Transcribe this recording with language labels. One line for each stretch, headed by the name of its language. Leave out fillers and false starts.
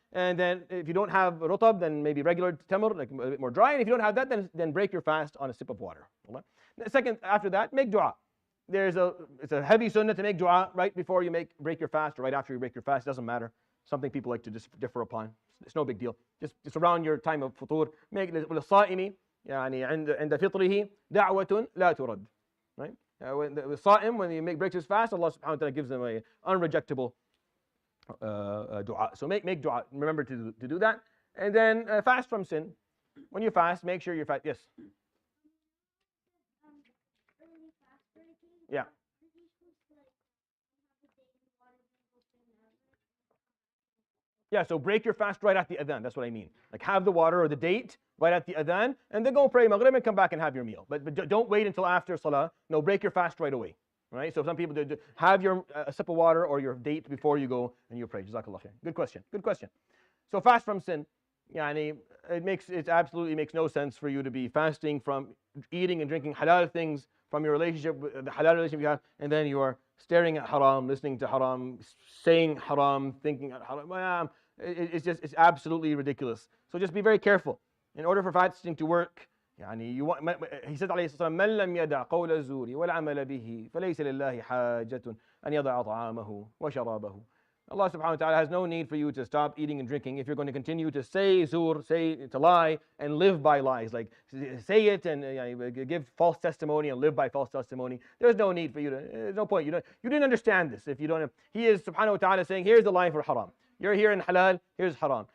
English: And then if you don't have rutab, then maybe regular tamr, like a bit more dry. And if you don't have that, then break your fast on a sip of water. Second, after that, make dua. It's a heavy sunnah to make dua right before you break your fast or right after you break your fast. It doesn't matter. Something people like to just differ upon. It's no big deal. Just around your time of futur. Make
Arabic: للصائم يعني عند فطره دعوة لا ترد.
English: Right? When the Sa'im, when he breaks his fast, Allah subhanahu wa ta'ala gives them an unrejectable dua. So make dua. Remember to do that. And then fast from sin. When you fast, make sure you're fast. Yes? Early fast breaking. Yeah. Are you supposed to have the day in the water then go clean the other? Yeah, so break your fast right at the adhan. That's what I mean. Like have the water or the date right at the adhan, and then go pray Maghrib and come back and have your meal. But don't wait until after Salah. No, break your fast right away. Right? So some people do have your a sip of water or your date before you go and you pray. Jazakallah khair. Good question. Good question. So fast from sin. Yani, it absolutely makes no sense for you to be fasting from eating and drinking halal things from your relationship, the halal relationship you have, and then you are staring at haram, listening to haram, saying haram, thinking haram. It's absolutely ridiculous. So just be very careful. In order for fasting to work,
Arabic: يعني
English: he said
Arabic: عليه الصلاة والسلام من لم يدع قول الزور والعمل به فليس لله حاجة أن يضع طعامه وشرابه.
English: Allah subhanahu wa ta'ala has no need for you to stop eating and drinking if you're going to continue to say zur, to lie, and live by lies. Like say it and give false testimony and live by false testimony. There's no need for you to, there's no point. You didn't understand this if you don't. He is subhanahu wa ta'ala saying, here's the line for haram. You're here in halal, here's haram.